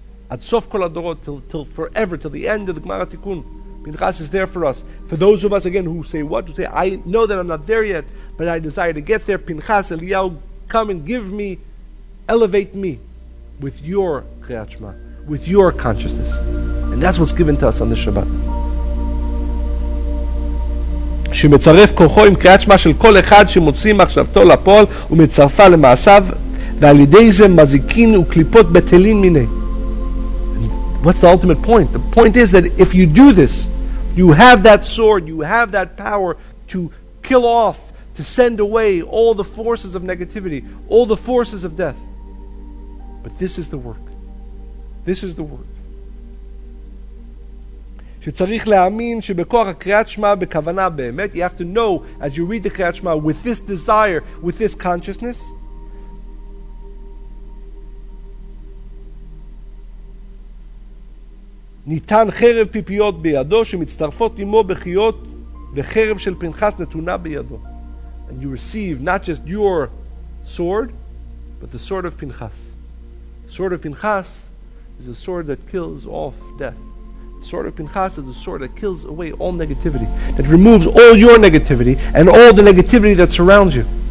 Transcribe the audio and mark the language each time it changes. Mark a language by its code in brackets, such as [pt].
[he] Ad sof kol adorot, [en] till forever, till the end of the Gemara Tikkun. Pinchas is there for us. For those of us, again, who say what? Who say, I know that I'm not there yet, but I desire to get there. Pinchas, Eliyahu, come and give me, elevate me with your Kriat Shma, with your consciousness. And that's what's given to us on the Shabbat. [he] שמצרף כוחו עם קריאת שמע של כל אחד שמוציא מחשבתו לפועל ומצרפה למעשיו ועל ידי זה מזיקין וקליפות בטלין מיני. [en] What's the ultimate point? The point is that if you do this, you have that sword, you have that power to kill off, to send away all the forces of negativity, all the forces of death. But this is the work. This is the work. [he] שצריך להאמין שבכוח הקריאת שמע בכוונה באמת. [en] You have to know as you read the קריאת שמע with this desire, with this consciousness. [he] ניתן חרב פיפיות בידו שמצטרפות עמו בחיות וחרב של פנחס נתונה בידו. [en] And you receive not just your sword, but the sword of Pinchas. The sword of Pinchas is a sword that kills off death. The sword of Pinchas is the sword that kills away all negativity, that removes all your negativity and all the negativity that surrounds you.